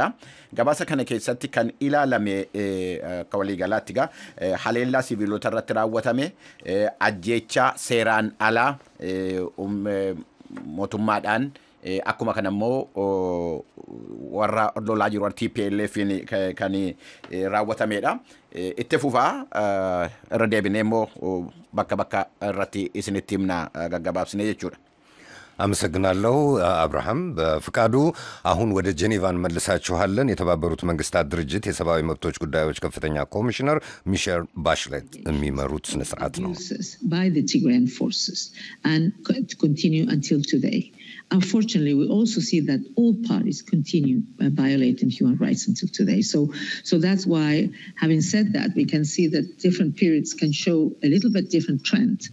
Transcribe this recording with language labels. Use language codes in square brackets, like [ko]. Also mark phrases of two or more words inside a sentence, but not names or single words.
[om] Gabaasa kana keessatti kan ilaalame akka waliigalaatti haleellaa siviilota irratti raawwatame ajjeechaa seeraan alaa mootummaadhaan akkuma kana immoo warra lolaa jiru TPLF kan raawwatamedha. Itti fufaa irra deebinee immoo bakka irratti isinitti himna gaggabaabsine jechuudha. [am] አመሰግናለሁ አብርሃም በፍቃዱ። አሁን ወደ ጄኔቫ እንመልሳችኋለን። የተባበሩት መንግስታት ድርጅት የሰብአዊ መብቶች ጉዳዮች ከፍተኛ ኮሚሽነር ሚሼል ባሽሌት የሚመሩት ስነ ስርዓት ነው። [en] by the Tigrayan forces and continue until today. unfortunately, we also see that all parties continue violating human rights until today. So that's why, having said that, we can see that different periods can show a little bit different trend.